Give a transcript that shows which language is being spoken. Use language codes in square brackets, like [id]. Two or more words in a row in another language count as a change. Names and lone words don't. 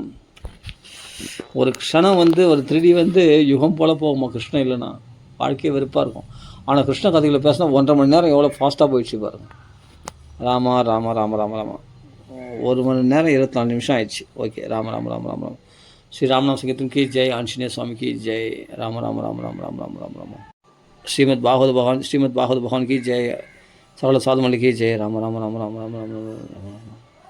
[ta] ஒரு க்ஷணம் ஒரு 3D யுகம் போல் போகுமா கிருஷ்ணன் இல்லைன்னா வாழ்க்கையே வெறுப்பாக இருக்கும். ஆனால் கிருஷ்ண கதைகளை பேசினா 1.5 மணி நேரம் எவ்வளோ ஃபாஸ்ட்டாக போயிடுச்சு பாருங்கள். ராமா ராமா ராம ராம ராமா 1 மணி நேரம் 24 நிமிஷம் ஆயிடுச்சு. ஓகே. ராம ராம ராம ராம ராம. ஸ்ரீ ராமநாம சங்கீதம் [hi] की जय. [ta] ஆஞ்சநேய சுவாமி [hi] की जय. [ta] ராம ராம ராம ராம ராம ராம ராம ராம. [hi] श्रीमद् भागवत भगवान की जय। सकल साधु मंडली की जय। राम राम राम राम राम राम राम राम राम।